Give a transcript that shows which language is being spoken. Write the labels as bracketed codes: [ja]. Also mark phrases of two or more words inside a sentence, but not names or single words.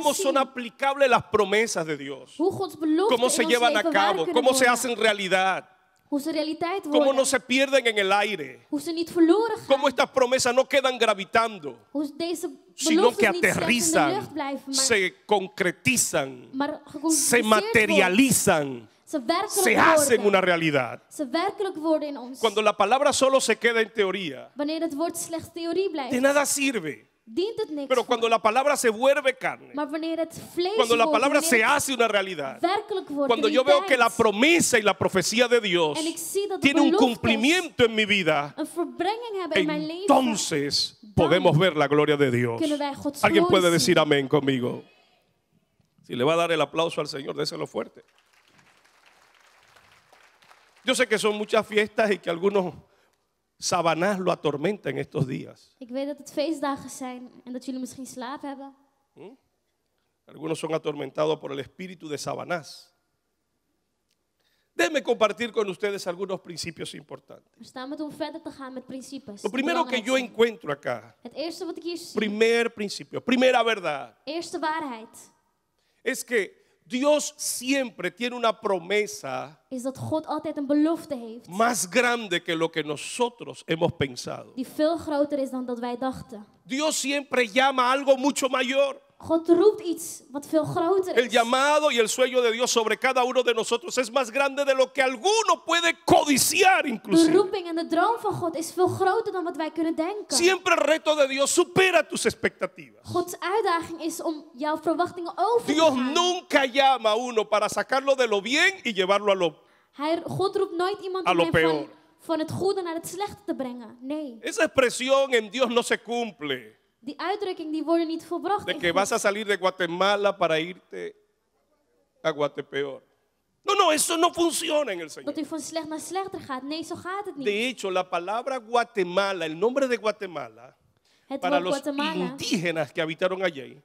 [es] cómo [nl] zien [es] son aplicables las promesas de Dios. [nl] hoe Gods beloften [es] Cómo se [nl] in ons [es] llevan a [nl] leven waar [es] cabo, [nl] kunnen [es] cómo se [nl] worden. [es] hacen realidad, [nl] Hoe ze realiteit [es] cómo [nl] worden. [es] no se pierden en el aire, [nl] Hoe ze niet verloren gaan. [es] cómo estas promesas no quedan gravitando, [nl] Hoe deze [es] sino que [nl] beloftes niet slechts in de [es] aterrizan, [nl] lucht blijven, maar, [es] se concretizan, [nl] maar [es] se [nl] geconcretiseerd worden. [es] materializan, [nl] Ze werkelijk [es] se hacen [nl] worden. [es] una realidad. [nl] Ze werkelijk worden in ons. [es] Cuando la palabra solo se queda en teoría, [nl] Wanneer het woord slechts theorie blijft, [es] de nada sirve. [nl] dient het niks. [es] Pero cuando la palabra se vuelve carne, [nl] Maar wanneer het vlees [es] cuando la [nl] wordt, [es] palabra [nl] wanneer [es] se [nl] het [es] hace una realidad, [nl] werkelijk wordt, [es] cuando yo veo que la [nl] realiteit, [es] promesa y la profecía de Dios [nl] en ik zie dat de [es] tiene un [nl] beloftes [es] cumplimiento en mi vida, [nl] een verbrenging hebben in mijn leven, [es] entonces podemos ver la gloria de Dios. [nl] kunnen wij Gods [es] Alguien [nl] glorie [es] puede decir [nl] zien. [es] amén conmigo. Si le va a dar el aplauso al Señor, déselo fuerte. Yo sé que son muchas fiestas y que algunos Sabanás lo atormentan estos días. [nl] Ik weet dat het feestdagen zijn en dat jullie misschien slaap hebben. [es] Algunos son atormentados por el espíritu de Sabanás. Déjenme compartir con ustedes algunos principios importantes. [nl] We staan met om verder te gaan met principes. [es] Lo [nl] die [es] primero que [nl] belangrijk [es] yo [nl] zijn. [es] encuentro acá, [nl] Het eerste wat ik hier zie, [es] primer principio, primera verdad, [nl] eerste waarheid, [es] es que Dios siempre tiene una promesa [nl] is dat God altijd een belofte heeft [es] más grande que lo que nosotros hemos pensado. [nl] die veel groter is dan dat wij dachten. [es] Dios siempre llama a algo mucho mayor. [nl] God roept iets wat veel groter [es] El [nl] is. [es] llamado y el sueño de Dios sobre cada uno de nosotros es más grande de lo que alguno puede codiciar [nl] De [es] inclusive. [nl] roeping en de droom van God is veel groter dan wat wij kunnen denken. [es] Siempre el reto de Dios supera tus expectativas. [nl] Gods uitdaging is om jouw verwachtingen over te [es] Dios [nl] gaan. [es] nunca llama a uno para sacarlo de lo bien y llevarlo a lo... [nl] God roept nooit iemand [es] A [nl] om [es] lo [nl] hem [es] peor. [nl] van het goede naar het slechte te brengen. Nee, [es] Esa expresión en Dios no se cumple. [nl] die uitdrukking die worden niet volbracht [es] De [nl] in [es] que [nl] God. [es] vas a salir de Guatemala para irte a Guatepeor. No, eso no funciona en el Señor. [nl] Dat u van slecht naar slechter gaat. Nee, zo gaat het niet. [es] De hecho, la palabra Guatemala, el nombre de Guatemala, [nl] Het [es] para [nl] woord [es] los [nl] Guatemala, [es] indígenas que habitaron allí,